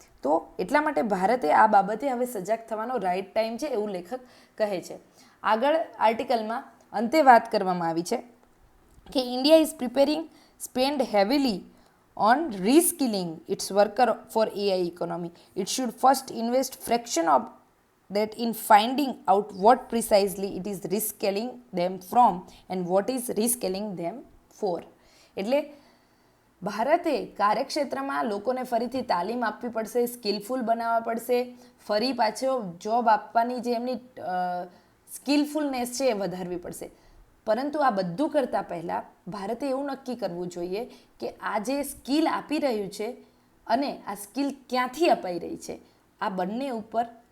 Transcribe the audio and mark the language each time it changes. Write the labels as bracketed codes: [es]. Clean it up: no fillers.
[gu] તો એટલા માટે ભારતે આ બાબતે હવે સજાગ થવાનો રાઈટ ટાઈમ છે એવું લેખક કહે છે. આગળ આર્ટિકલમાં અંતે વાત કરવામાં આવી છે કે [en] India is preparing spend heavily on reskilling its worker for AI economy. It should first invest fraction of that in finding out what precisely it is reskilling them from and what is reskilling them for. [gu] એટલે ભારતે કાર્યક્ષેત્રમાં લોકોને ફરીથી તાલીમ આપવી પડશે, skilful બનાવવા પડશે, ફરી પાછો જોબ આપવાની જે એમની સ્કિલફુલનેસ છે એ વધારવી પડશે. પરંતુ આ બધું કરતાં પહેલાં ભારતે એવું નક્કી કરવું જોઈએ કે આ જે સ્કિલ આપી રહ્યું છે અને આ સ્કિલ ક્યાંથી અપાઈ રહી છે, આ બંને ઉપર